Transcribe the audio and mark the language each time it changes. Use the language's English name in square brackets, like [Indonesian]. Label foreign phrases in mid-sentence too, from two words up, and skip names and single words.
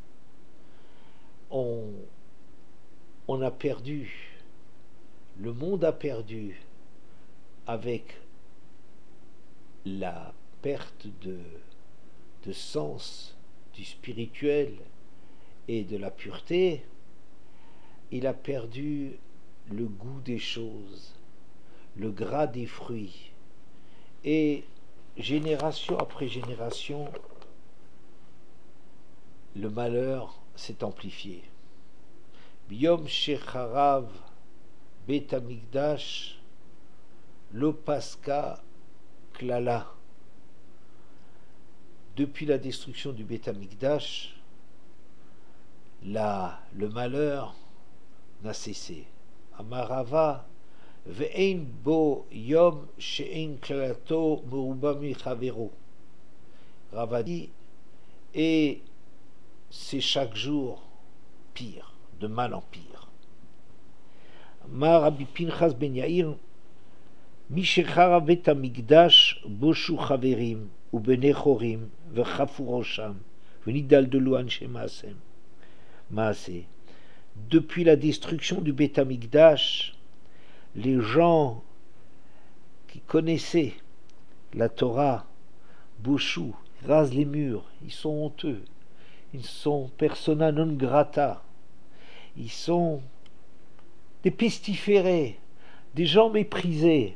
[French] On a perdu, le monde a perdu avec la perte de sens du spirituel et de la pureté. Il a perdu le goût des choses, le gras des fruits. Et génération après génération, le malheur s'est amplifié. [Hebrew] ביום שחרב בית המקדש לא פסקה קללה. [French] Depuis la destruction du Bet Hamikdash, le malheur n'a cessé. [Hebrew] אמר רבא ואין בו יום שאין קללתו מרובה מחבירו. Ravadi, [French] et c'est chaque jour pire, de mal en pire. [Hebrew] אמר רבי פנחס בן יאיר משחרב בית המקדש בושו חברים ובני חורין וחפו ראשם ונדלדלו אנשי מעשה. [French] Depuis la destruction du Bet Hamikdash, les gens qui connaissaient la Torah, boshu, rasent les murs, ils sont honteux, ils sont [Latin] persona non grata, [French] ils sont des pestiférés, des gens méprisés.